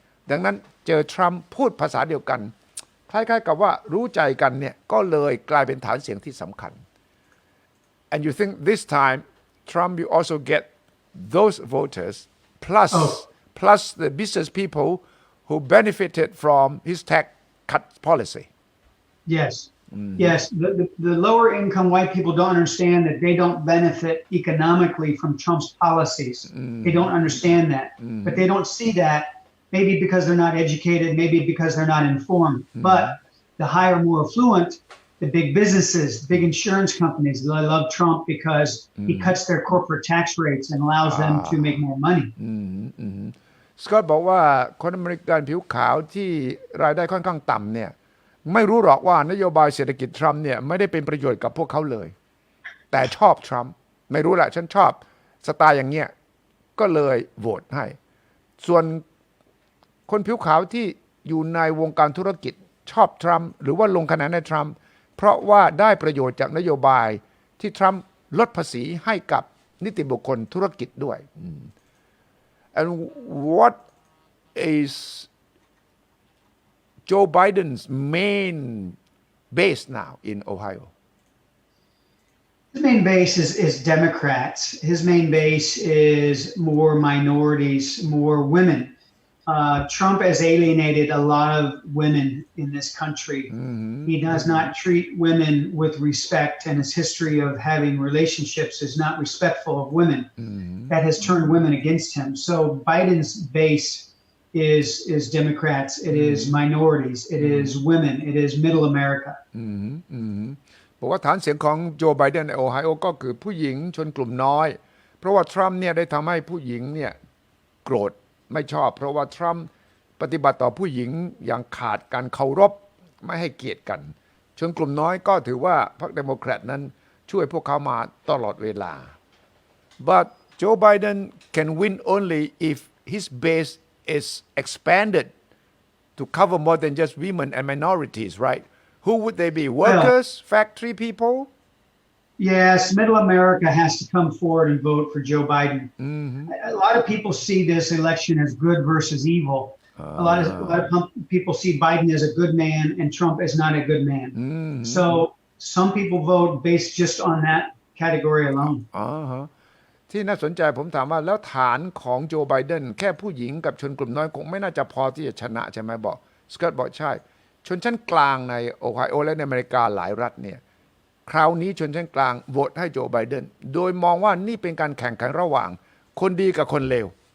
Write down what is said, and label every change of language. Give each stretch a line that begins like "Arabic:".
Thai: ดังนั้นเจอทรัมป์พูดภาษาเดียวกันคล้ายๆกับว่ารู้ใจกันเนี่ยก็เลยกลายเป็นฐานเสียงที่สำคัญ
English: and you think this time Trump will also get those voters plus the business people who benefited from his tax cut policy Yes, the lower income white people don't understand that they don't benefit economically from Trump's policies. They don't understand that, but they don't see that maybe because they're not educated, maybe because they're not informed. But the higher, more affluent, the big businesses, big insurance companies, they love Trump because he cuts their corporate tax rates and allows them to make more money.
Thai: สกอตบอกว่าคนอเมริกันผิวขาวที่รายได้ค่อนข้างต่ำเนี่ยไม่รู้หรอกว่านโยบายเศรษฐกิจทรัมป์เนี่ยไม่ได้เป็นประโยชน์กับพวกเขาเลยแต่ชอบทรัมป์ไม่รู้แหละฉันชอบสไตล์อย่างเงี้ยก็เลยโหวตให้ ส่วนคนผิวขาวที่อยู่ในวงการธุรกิจชอบทรัมป์หรือว่าลงคะแนนให้ทรัมป์เพราะว่าได้ประโยชน์จากนโยบายที่ทรัมป์ลดภาษีให้กับนิติบุคคลธุรกิจด้วย
English: and what is Joe Biden's main base now in Ohio? His main base is Democrats. His main base is more minorities, more women. Trump has alienated a lot of women in this country. He does not treat women with respect, and his history of having relationships is not respectful of women. That has turned women against him. So Biden's base is Democrats. It is minorities. It is women. It is Middle America.
Thai: บอกว่าฐานเสียงของโจไบเดนในโอไฮโอก็คือผู้หญิงชนกลุ่มน้อยเพราะว่าทรัมป์เนี่ยได้ทำให้ผู้หญิงเนี่ยโกรธไม่ชอบเพราะว่าทรัมป์ปฏิบัติต่อผู้หญิงอย่างขาดการเคารพไม่ให้เกียรติกันชนกลุ่มน้อยก็ถือว่าพรรคเดโมแครตนั้นช่วยพวกเขามาตลอดเวลา
English: but Joe Biden can win only if his base is expanded to cover more than just women and minorities, right? Who would they be? Workers, factory people? Yes, Middle America has to come forward and vote for Joe Biden. A lot of people see this election as good versus evil. A lot of people see Biden as a good man and Trump as not a good man. So some people vote based just on that category alone.
Thai: ที่น่าสนใจผมถามว่าแล้วฐานของโจไบเดนแค่ผู้หญิงกับชนกลุ่มน้อยคงไม่น่าจะพอที่จะชนะใช่ไหมบอกสกอตบอกใช่ชนชั้นกลางในโอไฮโอและในอเมริกาหลายรัฐเนี่ยคราวนี้ชนชั้นกลางโหวตให้โจไบเดนโดยมองว่านี่เป็นการแข่งขันระหว่างคนดีกับคนเลว